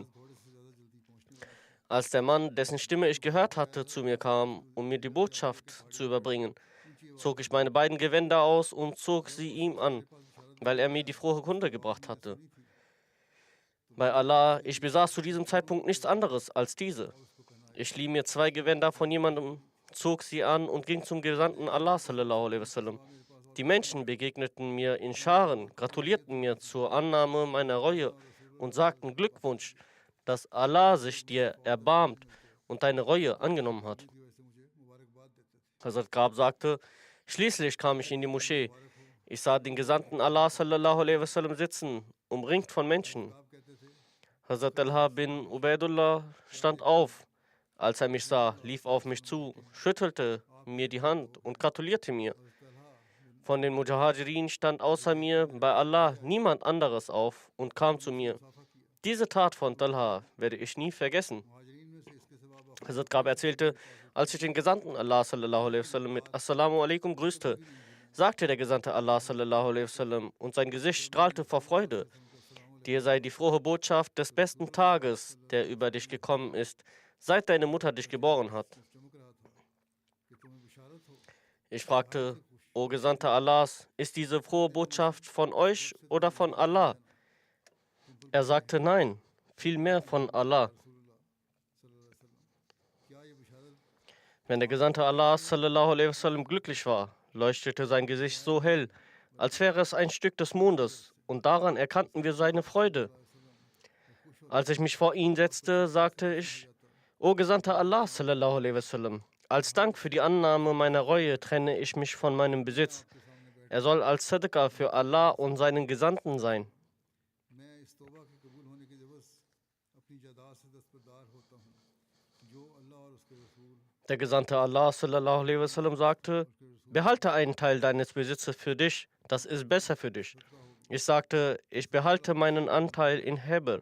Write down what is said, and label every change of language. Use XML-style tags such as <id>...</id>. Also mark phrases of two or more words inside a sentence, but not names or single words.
<de>Als der Mann, dessen Stimme ich gehört hatte, zu mir kam, um mir die Botschaft zu überbringen, zog ich meine beiden Gewänder aus und zog sie ihm an, weil er mir die frohe Kunde gebracht hatte. Bei Allah, ich besaß zu diesem Zeitpunkt nichts anderes als diese. Ich lieh mir 2 Gewänder von jemandem, zog sie an und ging zum Gesandten Allah</de> <ar>صلى الله عليه وسلم.</ar> <de>Die Menschen begegneten mir in Scharen, gratulierten mir zur Annahme meiner Reue und sagten Glückwunsch, dass Allah sich dir erbarmt und deine Reue angenommen hat. Hazrat Ka'b sagte, schließlich kam ich in die Moschee. Ich sah den Gesandten Allah</de> <ar>صلى الله عليه وسلم</ar> <de>sitzen, umringt von Menschen. Hazrat Talha bin Ubaidullah stand auf. Als er mich sah, lief auf mich zu, schüttelte mir die Hand und gratulierte mir. Von den Mujahirin stand außer mir bei Allah niemand anderes auf und kam zu mir. Diese Tat von Talha werde ich nie vergessen. Hazrat Ka'b erzählte, als ich den Gesandten Allah</de> <ar>صلى الله عليه وسلم</ar> <de>mit</de> <ar>السلام عليكم</ar> <de>grüßte, sagte der Gesandte Allah</de> <ar>صلى الله عليه وسلم</ar> <de>und sein Gesicht strahlte vor Freude. Dir sei die frohe Botschaft des besten Tages, der über dich gekommen ist, seit deine Mutter dich geboren hat. Ich fragte, O Gesandter Allahs, ist diese frohe Botschaft von euch oder von Allah? Er sagte, nein, vielmehr von Allah. Wenn der Gesandte Allah</de> <ar>صلى الله عليه وسلم</ar> <de>glücklich war, leuchtete sein Gesicht so hell, als wäre es ein Stück des Mondes, und daran erkannten wir seine Freude. Als ich mich vor ihn setzte, sagte ich, O Gesandter Allah</de> <ar>صلى الله عليه وسلم,</ar> <de>als Dank für die Annahme meiner Reue trenne ich mich von meinem Besitz. Er soll als Sadaqah für Allah und seinen Gesandten sein. Der Gesandte Allah</de> <ar>صلى الله عليه وسلم</ar> <de>sagte, behalte einen Teil deines Besitzes für dich, das ist besser für dich. Ich sagte, ich behalte meinen Anteil in Heber.</de>